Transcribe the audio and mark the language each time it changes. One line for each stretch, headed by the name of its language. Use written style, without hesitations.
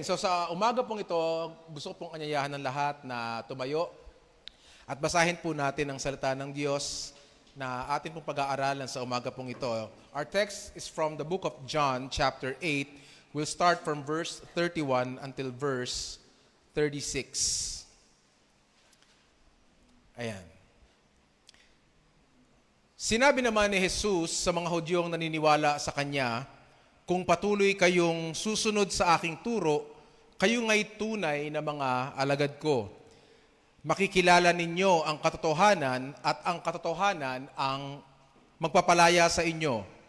Filipino: So, sa umaga pong ito, gusto ko pong anyayahan ng lahat na tumayo at basahin po natin ang salita ng Diyos na atin pong pag-aaralan sa umaga pong ito.
English: Our text is from the book of John, chapter 8. We'll start from verse 31 until verse 36.
Filipino: Ayan. Sinabi naman ni Jesus sa mga Hudyong naniniwala sa Kanya, kung patuloy kayong susunod sa aking turo, kayo nga'y tunay na mga alagad ko. Makikilala ninyo ang katotohanan at ang katotohanan ang magpapalaya sa inyo.